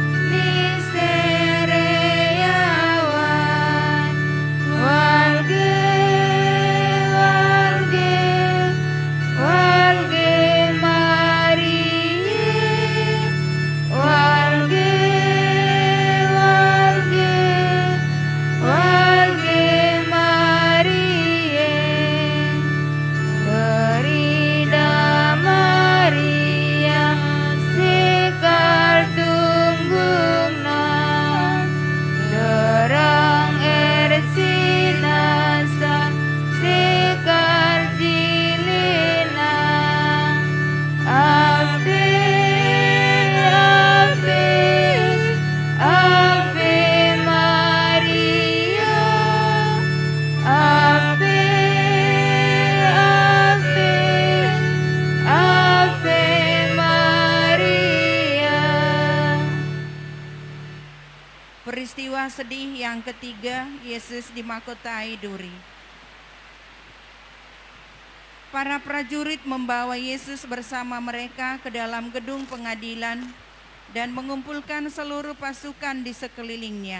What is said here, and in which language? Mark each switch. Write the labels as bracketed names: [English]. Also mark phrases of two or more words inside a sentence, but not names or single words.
[Batak Karo] nisereyawan walge Marie walge Marie Berida Maria sekar tunggungna Derang ersinasa sekar jilina [Latin] Ave, Ave, Ave Maria Ave, Ave, Ave Maria. [Indonesian] Peristiwa sedih yang ketiga, Yesus dimahkotai duri. Para prajurit membawa Yesus bersama mereka ke dalam gedung pengadilan dan mengumpulkan seluruh pasukan di sekelilingnya.